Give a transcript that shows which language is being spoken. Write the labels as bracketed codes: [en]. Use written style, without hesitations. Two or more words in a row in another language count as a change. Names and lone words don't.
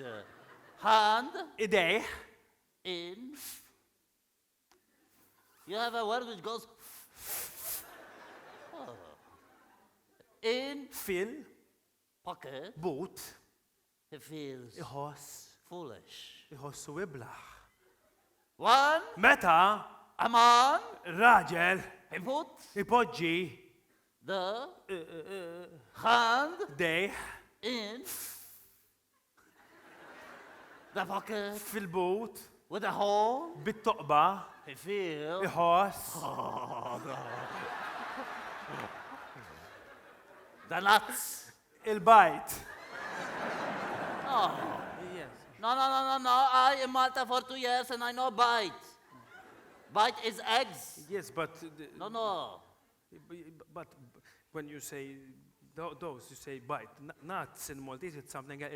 [en] Hand [mt] idejh [en] in. You have a word which goes in [mt] fil [en] pocket [mt] boot [en] he feels foolish. [mt] Iħossu iblaħ. [en] One, [mt] Meta [en] a man, [mt] raġel [en] he puts [mt] ipoġġi [en] the hand [mt] dejh [en] in the pocket [mt] fil-but [en] with a hole. [mt] bit-toqba [en] He feels [mt] iħoss [en] the nuts. [mt] il-bajt. [en] Oh. Yes. No. I in Malta for 2 years and I know bite. Bite is eggs. Yes, but No. but when you say those, you say bite. Nuts in Maltese, it's something else.